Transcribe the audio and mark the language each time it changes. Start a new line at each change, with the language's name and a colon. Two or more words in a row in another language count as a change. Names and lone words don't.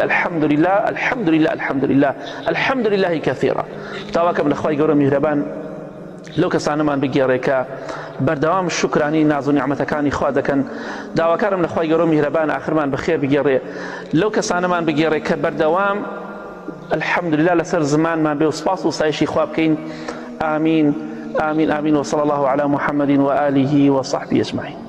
Arabic: الحەمدولله الحەمدولله الحەمدولله الحەمدولله کەثیرا
Central Kurdish: تاواکەم لە خوای گەورە میهرەبان لەو کەسانەمان بگێڕێ کە بەردەوام شکرانی ناز و نیعمەتەکانی خوا دەکەن داواکارم لە خوای گەورە میهرەبان ئاخرمان بەخێر بگێڕێ لەو کەسانەمان بگێڕێ کە بەردەوام الحەمدولله لەسەر زمانمان بێ و سپاس و ستایشی خوا بکەین ئامین
Arabic: آمين آمين وصلى الله على محمد وآله وصحبه أجمعين